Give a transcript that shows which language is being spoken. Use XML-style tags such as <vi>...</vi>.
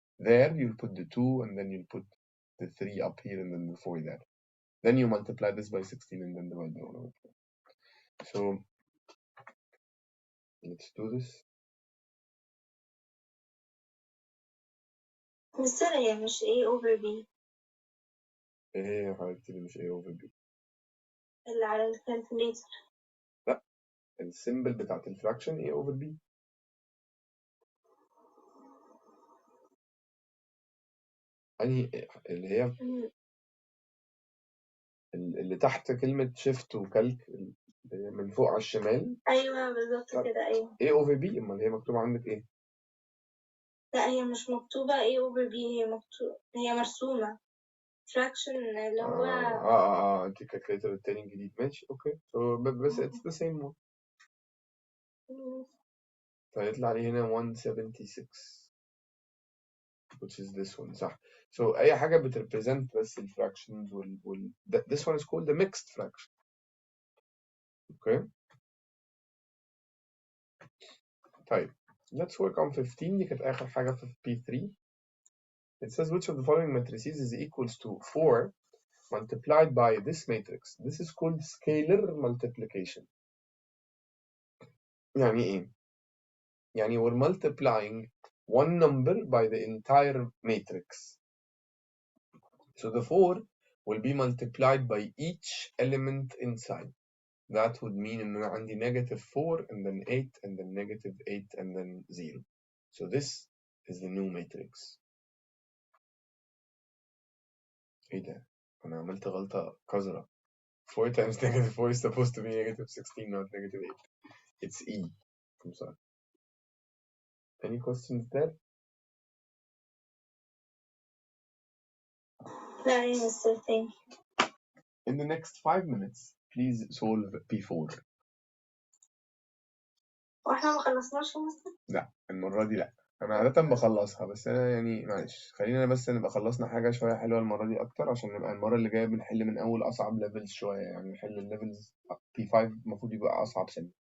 <en>There, you'll put the 2, and then you'll put the 3 up here, and then the 4 there. Then you multiply this by 16, and then divide by 1/4. So, let's do this.</en> <ar>بس هي مش A over B ايه يا حبيبتي اللي مش A/B؟ اللي على الكالكوليتر. لا، السيمبل بتاعت الفراكشن A/B. انهي اللي هي اللي تحت كلمة شيفت وكالك، اللي هي من فوق على الشمال. أيوة بالظبط كده. أيوة A/B. امال هي مكتوبة عندك ايه؟ لا هي مش مكتوبة A over B، هي مرسومة fraction اللي هو انت الكالكوليتر التاني الجديد. ماشي اوكي. بس</ar> <en>it's the same one.</en> <ar>فيطلع لي هنا 176</ar> <en>which is this one.</en> <ar>صح.</ar> <en>So</en> <ar>أي حاجة بتريبريزنت بس الفراكشنز</ar> <en>this one is called the mixed fraction. Okay. طيب, let's work on 15.</en> <ar>دي كانت آخر حاجة في P3.</ar> <en>It says which of the following matrices is equals to 4 multiplied by this matrix. This is called scalar multiplication.</en> <ar>يعني إيه؟ يعني</ar> <en>we're multiplying one number by the entire matrix. So the 4 will be multiplied by each element inside. That would mean</en> <ar>إن أنا عندي</ar> <en>negative 4 and then 8 and then negative 8 and then 0. So this is the new matrix.</en> <ar>إيه ده؟ أنا عملت غلطة قذرة.</ar> <en>4 times negative 4 is supposed to be negative 16, not negative 8. It's E. I'm sorry. Any questions there?</en> <ar>لا يا مستر</ar> <en>thank you. In the next 5 minutes, please solve P4.</en> <ar>واحنا ما خلصناش يا مستر؟ لا المرة دي لا. أنا عادة بخلصها بس أنا يعني معلش خلينا بس نبقى خلصنا حاجة شوية حلوة المرة دي أكتر عشان نبقى المرة اللي جاية بنحل من أول أصعب ليفلز شوية يعني نحل الليفلز P5 المفروض يبقى أصعب سنة.</ar>